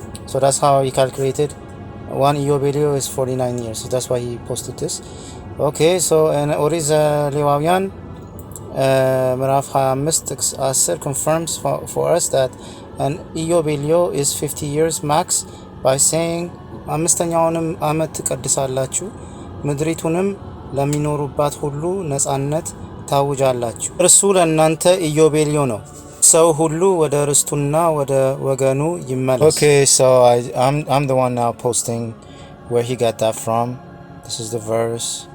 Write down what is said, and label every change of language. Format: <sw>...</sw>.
<en>So that's how he calculated. 1 Iyobelio is 49 years, so that's why he posted this. Okay, so in</en> <am>ኦሪት ዘሌዋውያን ምዕራፍ 25 ጥቅስ 10</am> <en>confirms for us that an Iyobelio is 50 years max by saying</en> <am>አምስተኛውንም ዓመት ትቀድሳላችሁ ምድሪቱንም ለሚኖሩባት ሁሉ ነጻነት ታውጃላችሁ እርሱ ለእናንተ ኢዮቤልዮ ነው ሰው ሁሉ ወደ ርስቱና ወደ ወገኑ ይመለስ.</am> <en>Okay, so I'm the one now posting where he got that from. This is the verse.</en>